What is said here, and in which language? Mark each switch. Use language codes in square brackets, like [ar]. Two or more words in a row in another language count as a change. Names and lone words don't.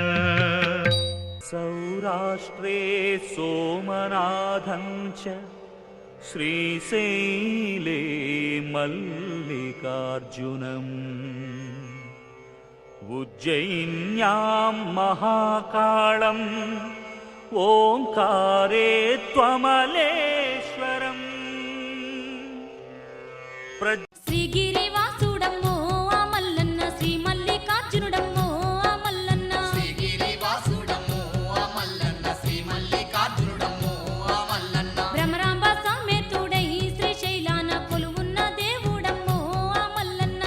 [sa] सौराष्ट्रे सोमनाथं च श्रीशैले मल्लिकार्जुनम् उज्जयिन्यां महाकालम् ओंकारे त्वमलेश्वरम् [te] శ్రీగిరివాసుడమ్మో ఆ మల్లన్న శ్రీ మల్లికార్జునుడమ్మో ఆ మల్లన్న శ్రీగిరివాసుడమ్మో ఆ మల్లన్న శ్రీ మల్లికార్జునుడమ్మో ఆ మల్లన్న భ్రమరాంబ సమేతుడై శ్రీశైలాన కొలువున్న దేవుడమ్మో ఆ మల్లన్న